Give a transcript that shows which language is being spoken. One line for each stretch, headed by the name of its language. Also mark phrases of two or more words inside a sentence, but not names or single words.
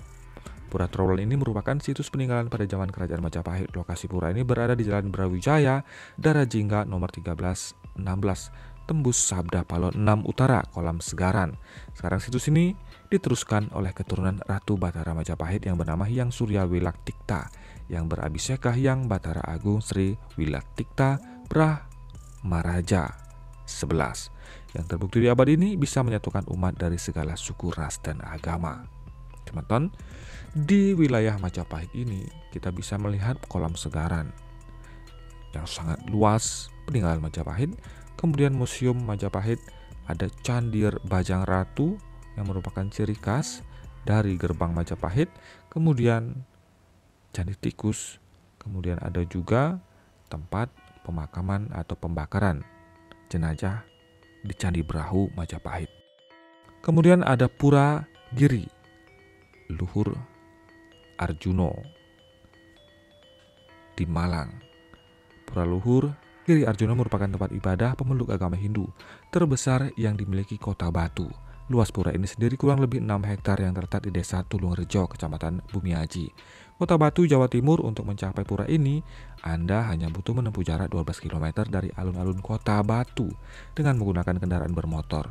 Indonesian: Pura Trowulan ini merupakan situs peninggalan pada zaman Kerajaan Majapahit. Lokasi pura ini berada di Jalan Brawijaya, Darajingga nomor 1316, tembus Sabda Palon 6 Utara, Kolam Segaran. Sekarang situs ini diteruskan oleh keturunan Ratu Batara Majapahit yang bernama Hyang Surya Wilaktikta yang berabhisekah Hyang Batara Agung Sri Wilaktikta Brahmaraja 11 yang terbukti di abad ini bisa menyatukan umat dari segala suku, ras, dan agama. Teman-teman, di wilayah Majapahit ini kita bisa melihat Kolam Segaran yang sangat luas, peninggalan Majapahit. Kemudian Museum Majapahit, ada Candi Bajang Ratu yang merupakan ciri khas dari gerbang Majapahit. Kemudian Candi Tikus. Kemudian ada juga tempat pemakaman atau pembakaran jenazah di Candi Brahu Majapahit. Kemudian ada Pura Giri Luhur Arjuno di Malang. Pura Luhur Giri Arjuno merupakan tempat ibadah pemeluk agama Hindu terbesar yang dimiliki Kota Batu. Luas pura ini sendiri kurang lebih 6 hektar yang terletak di Desa Tulungrejo, Kecamatan Bumiaji, Kota Batu, Jawa Timur. Untuk mencapai pura ini, Anda hanya butuh menempuh jarak 12 km dari alun-alun Kota Batu dengan menggunakan kendaraan bermotor.